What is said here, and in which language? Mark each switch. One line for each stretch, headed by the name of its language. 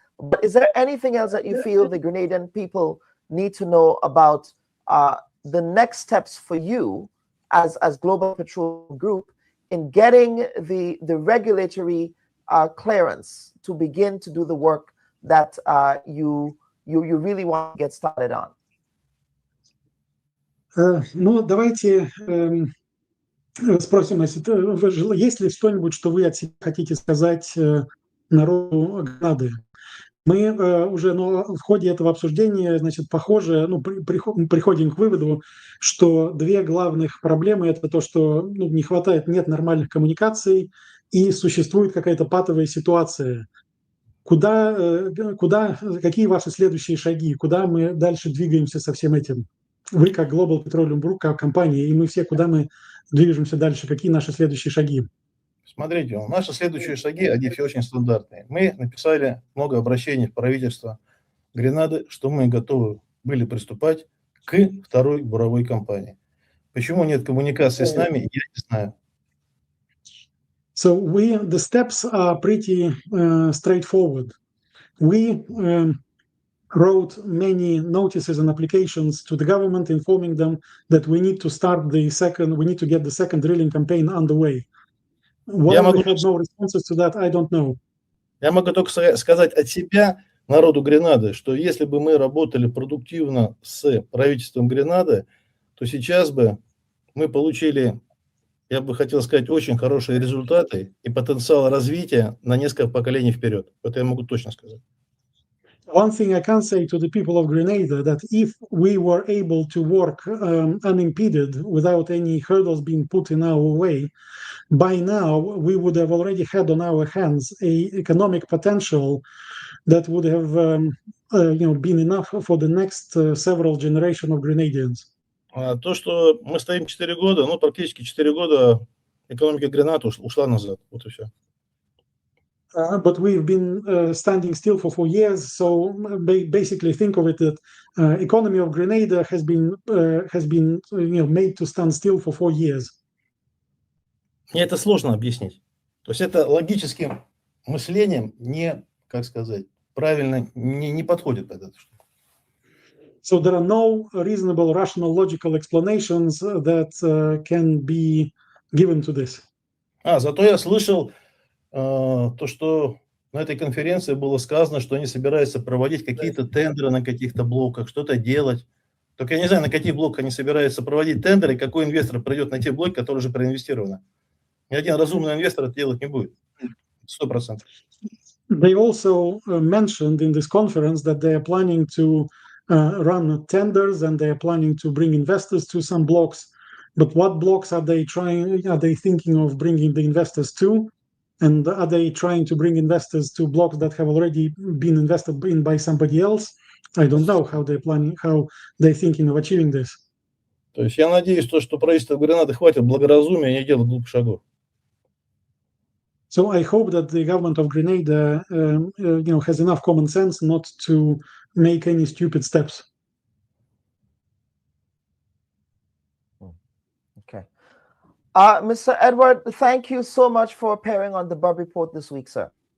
English: But is there anything else that you feel the Grenadian people need to know about the next steps for you as Global Petroleum Group in getting the regulatory clearance to begin to do the work that you really want to get started on?
Russian: Ну, давайте спросим, есть ли что-нибудь, что вы от себя хотите сказать народу Гренады? Мы уже в ходе этого обсуждения, значит, похоже, приходим к выводу, что две главных проблемы – это то, что не хватает, нет нормальных коммуникаций и существует какая-то патовая ситуация. Какие ваши следующие шаги? Куда мы дальше двигаемся со всем этим? Вы как Global Petroleum Group, как компания, и мы все, куда мы движемся дальше? Какие наши следующие шаги? Смотрите, наши следующие шаги, они все очень стандартные. Мы написали много обращений в правительство Гренады, что мы готовы были приступать к второй буровой кампании. Почему нет коммуникации с нами, я не знаю.
English: So the steps are pretty straightforward. We wrote many notices and applications to the government informing them that we need to get the second drilling campaign underway. Why we had no responses to that, I don't know.
Russian: Я могу только сказать от себя, народу Гренады, что если бы мы работали продуктивно с правительством Гренады, то сейчас бы мы получили, я бы хотел сказать, очень хорошие результаты и потенциал развития на несколько поколений вперед. Это я могу точно сказать.
English: One thing I can say to the people of Grenada that if we were able to work unimpeded without any hurdles being put in our way, by now we would have already had on our hands a economic potential that would have been enough for the next several generations of Grenadians.
Russian: То, что мы стоим 4 года, практически 4 года экономика Гренады ушла назад. Вот и все.
English: But we've been standing still for 4 years, so basically think of it that economy of Grenada has been made to stand still for 4 years.
Russian: Мне это сложно объяснить. То есть это логическим мышлением правильно не подходит под эту штуку.
English: So there are no reasonable, rational, logical explanations that can be given to this.
Russian: Зато я слышал то, что на этой конференции было сказано, что они собираются проводить какие-то тендеры на каких-то блоках, что-то делать. Только я не знаю, на каких блоках они собираются проводить тендеры, и какой инвестор придет на те блоки, которые уже проинвестированы. Ни один разумный инвестор это делать не будет. 100%.
English: They also mentioned in this conference that they are planning to run tenders and they are planning to bring investors to some blocks. But what blocks are they thinking of bringing the investors to? And are they trying to bring investors to blocks that have already been invested in by somebody else? I don't know how they're thinking of achieving this.
Russian: То есть я надеюсь, что правительство Гренады хватит благоразумия и не делать глупых шагов.
English: So I hope that the government of Grenada, has enough common sense not to make any stupid steps. Okay. Mr. Edward, thank you so much for appearing on the Bubb Report this week, sir.